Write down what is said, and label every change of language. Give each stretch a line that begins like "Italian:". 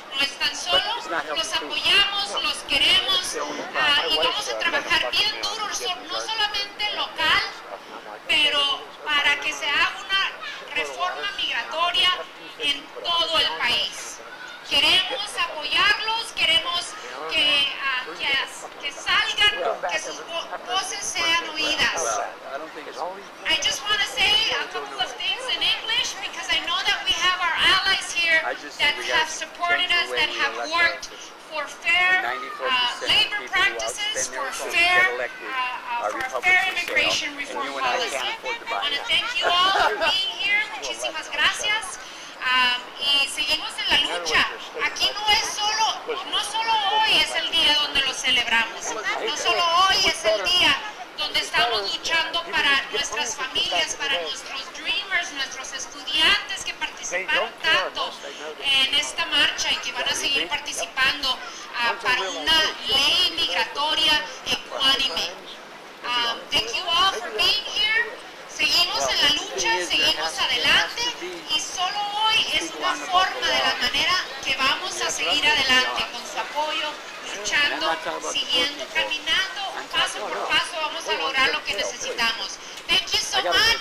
Spanish: No están solos, los apoyamos, los queremos y vamos a trabajar bien duro, no solamente local, pero para que se haga una reforma migratoria en todo el país. Queremos apoyarlos, queremos que salgan, que sus voces sean oídas.
English: I just want to say a couple of things in English because I know that we have our allies here that have supported us, that have worked for fair labor practices, for fair immigration reform policy. I want to thank you all for being here.
Spanish: Muchísimas gracias. Y seguimos en la lucha. Aquí no solo hoy es el día donde lo celebramos, no solo hoy es el día donde estamos luchando para nuestras familias, para nuestros dreamers, nuestros estudiantes que participaron tanto en esta marcha y que van a seguir participando para una ley migratoria ecuánime.
English: Thank you all for being here.
Spanish: Seguimos en la lucha, seguimos adelante y solo hoy es una forma de la manera que vamos a seguir adelante con su apoyo, luchando, siguiendo, caminando paso por paso, vamos a lograr lo que necesitamos.
English: Thank you so much.